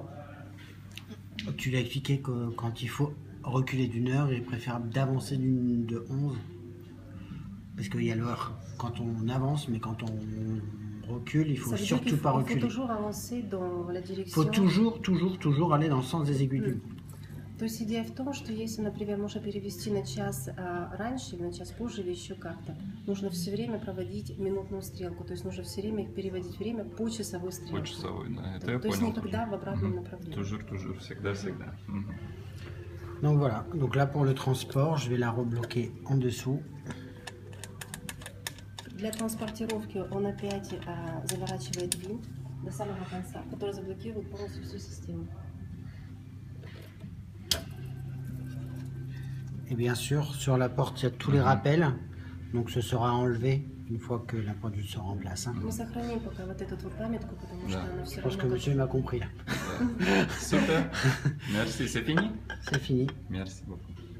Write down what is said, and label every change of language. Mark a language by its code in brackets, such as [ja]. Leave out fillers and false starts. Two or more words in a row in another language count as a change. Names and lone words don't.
[fr] Tu l'as expliqué que quand il faut reculer d'une heure, il est préférable d'avancer de 11. Parce qu'il y a l'heure quand on avance, mais quand on recule, il faut Ça veut dire surtout pas il faut reculer. toujours avancer dans la Il direction. faut toujours aller dans le sens des aiguilles d'une montre. [ru] То есть идея в том, что если, например, можно перевести на час раньше, на час позже или еще как-то, нужно все время проводить минутную стрелку, то есть нужно все время переводить время по часовой стрелке. По часовой, да. Это То, я то есть понял. никогда в обратном Мгм. направлении. Toujours, всегда. Мгм. [fr] Donc voilà, donc là pour le transport, je vais la rebloquer en dessous. [ru] Для транспортировки он опять заворачивает винт до самого конца, который заблокирует полностью всю систему. [fr] Et bien sûr, sur la porte, il y a tous les rappels, donc ce sera enlevé une fois que la pendule sera en place. Hein. [ru] Мы сохраним пока вот эту вот памятку, потому что Да. она все [fr] Je pense que [ru] равно... [fr] monsieur m'a compris là. Super. Merci, c'est fini? C'est fini. Merci beaucoup.